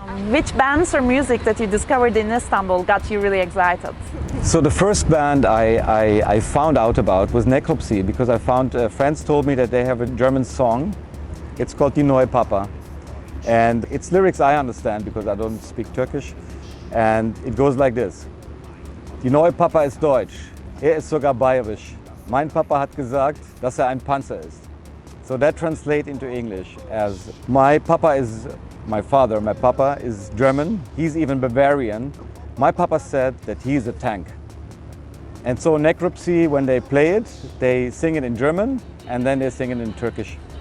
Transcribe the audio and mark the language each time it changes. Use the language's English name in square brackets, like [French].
[English] Which bands or music that you discovered in Istanbul got you really excited? So the first band I found out about was Necropsy, because I found friends told me that they have a German song. It's called Die Neue Papa. And its lyrics I understand because I don't speak Turkish. And it goes like this. [German] Die Neue Papa ist deutsch. Ist sogar bayerisch. Mein Papa hat gesagt, dass ein Panzer ist. [English] So that translates into English as my papa is my papa is German, he's even Bavarian. My papa said that he's a tank. And so Necropsy, when they play it, they sing it in German and then they sing it in Turkish.